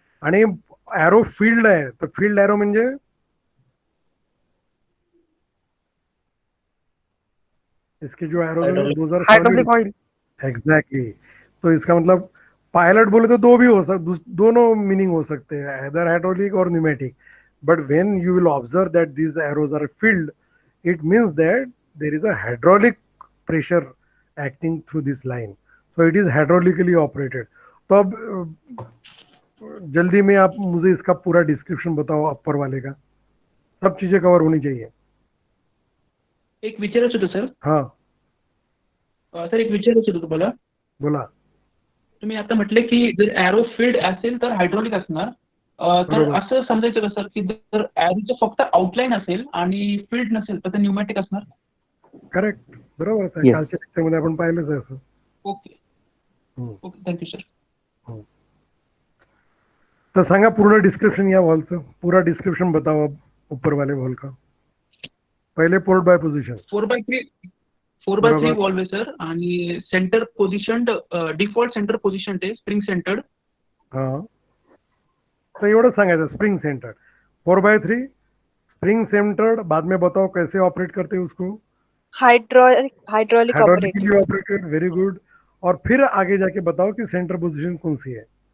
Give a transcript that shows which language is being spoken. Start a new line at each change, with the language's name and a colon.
Marathi: आणि arrow field आहे, तर फील्ड एरो म्हणजे
Hindi: इसके जो एरो
English: Hydraulic oil. Exactly.
Hindi: तो इसका मतलब पायलट बोले तो दो भी हो सकते, दोनों मीनिंग हो सकते हैं,
English: either hydraulic or pneumatic. But when you will observe that these arrows are filled, it means that there is a hydraulic pressure acting through this line. So it is hydraulically operated.
Hindi: तो अब जल्दी में आप मुझे इसका पूरा description बताओ अपर वाले का. सब चीजें कवर होनी चाहिए.
Marathi: एक विचारायचं होतं सर.
Hindi: हाँ,
Marathi: सर एक विचारायचं होतं तुम्हाला. बोला. तुम्ही आता म्हटले की जर एरो फील्ड असेल तर हायड्रॉलिक असणार. तर बरोबर. असं समजायचं का सर की जर एरोचं फक्त आउटलाईन असेल आणि फील्ड नसेल तर ते न्यूमॅटिक असणार? करेक्ट, बरोबर आहे.
English: Yes.
Marathi: कालच्या लेक्चरमध्ये आपण पाहिलंच आहे असं.
English: Okay okay, thank you sir.
Marathi: तर सांगा पूर्ण डिस्क्रिप्शन या वॉलचं,
Hindi: पूरा डिस्क्रिप्शन बताओ अब ऊपर वाले वॉल का. पहले port bye position.
Marathi: 4x3 valve आहे सर आणि centre position default centre position ते स्प्रिंग सेंटर्ड. हाँ, तो एवढंच सांगायचं, स्प्रिंग सेंटर्ड 4/3 स्प्रिंग सेंटर्ड.
Hindi: बाद में बताओ कैसे ऑपरेट करते हैं उसको.
English: Hydraulic operator. Hydraulically operated, very good.
Hindi: और फिर आगे जाके बताओ कि सेंटर पोजीशन कौन सी है.